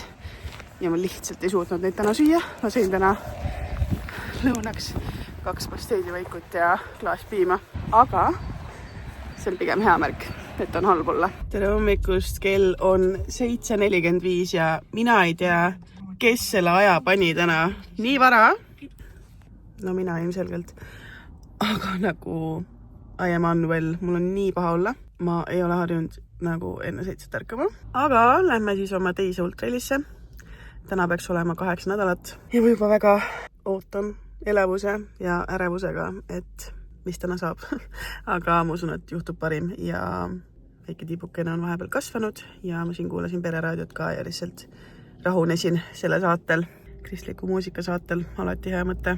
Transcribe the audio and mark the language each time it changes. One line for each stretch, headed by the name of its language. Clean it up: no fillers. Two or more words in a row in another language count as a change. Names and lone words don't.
Estonian: Ja ma lihtsalt ei suutnud neid täna süüa. Ma sõin täna lõunaks 2 pasteedivaikut ja klaas piima, aga see on pigem hea märk, et on halb olla. Tere hommikust, kell on 7:45 ja mina ei tea, kes selle aja pani täna nii vara. No mina ilmselgelt, aga nagu
English: I am unwell,
Estonian: mul on nii paha olla. Ma ei ole harjunud nagu enne 7 ärkama, aga lähme siis oma teise ultralisse. Täna peaks olema 8 nädalat ja ma juba väga ootan elevuse ja ärevusega, et mis täna saab. Aga ma usun, et juhtub parim ja väike tibukene on vahepeal kasvanud ja ma siin kuulasin pereraadiot ka ja lihtsalt rahunesin selle saatel, kristliku muusika saatel, alati hea mõte.